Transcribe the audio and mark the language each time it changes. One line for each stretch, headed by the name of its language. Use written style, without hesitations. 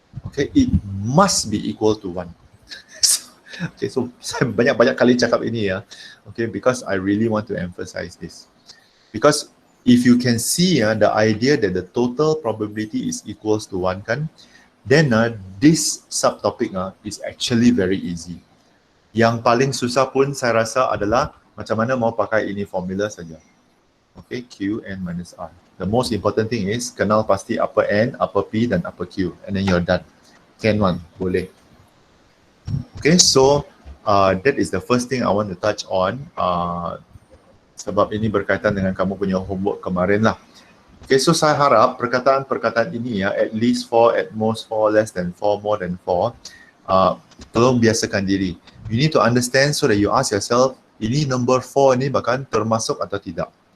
English: Okay, it must be equal to 1. Okay, so
Malay: saya banyak-banyak kali cakap ini
English: okay, because I really want to emphasize this. Because if you can see the idea that the total probability is equals to 1 kan, then this subtopic is actually very easy.
Malay: Yang paling susah pun saya rasa adalah macam mana mau pakai ini formula saja.
English: Okay, Q n minus R. The most important thing is
Malay: kenal pasti
English: upper N, upper P dan upper Q, and then you're done. Can one, boleh. Okay, so that is the first thing I want to touch on.
Malay: Sebab ini berkaitan dengan kamu punya homework kemarin lah.
English: Okay, so
Malay: saya harap perkataan-perkataan ini
English: at least 4, at most 4, less than 4, more than 4,
Malay: tolong biasakan diri.
English: You need to understand so that you ask yourself, ini number 4
Malay: ni bahkan termasuk atau tidak.